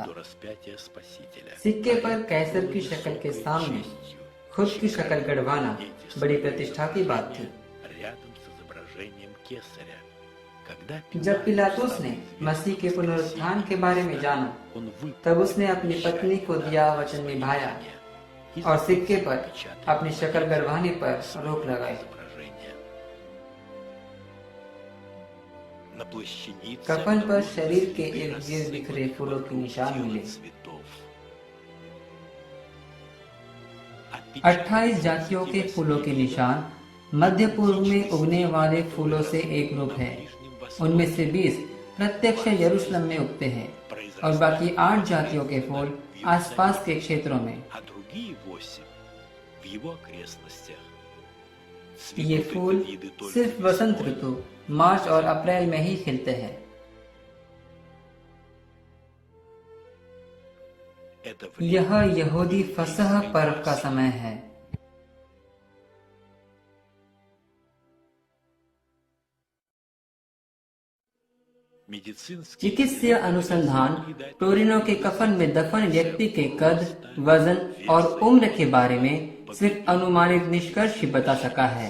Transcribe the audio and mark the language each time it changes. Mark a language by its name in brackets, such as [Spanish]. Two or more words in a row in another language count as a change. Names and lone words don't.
[Hindi] सिक्के पर कैसर की शक्ल के सामने खुद की शक्ल गड़वाना बड़ी प्रतिष्ठा की बात थी। [Russian] когда [Hindi] जब पिलातुस ने मसीह के पुनरुत्थान के बारे में जाना, [Russian] он [Hindi] तब उसने अपनी पत्नी को दिया वचन निभाया और सिक्के पर अपनी शक्ल गरवाने पर रोक लगाई। [Russian] на плащанице [Hindi] कफन पर शरीर के इर्द गिर्द बिखरे फूलों के निशान मिले। [Russian] цветов. [Hindi] 28 जातियों के फूलों के निशान मध्य पूर्व में उगने वाले फूलों से एक रूप है। उनमें से 20 प्रत्यक्ष यरूशलेम में उगते हैं और बाकी 8 जातियों के फूल आसपास के क्षेत्रों में। [Russian] а другие 8 в его окрестностях. [Hindi] ये [Russian] Цветут [Hindi] फूल [Russian] и виды только [Hindi] सिर्फ वसंत ऋतु मार्च और अप्रैल में ही खिलते हैं। [Russian] это время [Hindi] यह यहूदी फसह पर्व का समय है। [Russian] медицинский [Hindi] चिकित्सीय अनुसंधान टोरिनो के कफन में दफन व्यक्ति के कद, वजन और उम्र के बारे में सिर्फ अनुमानित निष्कर्ष ही बता सका है।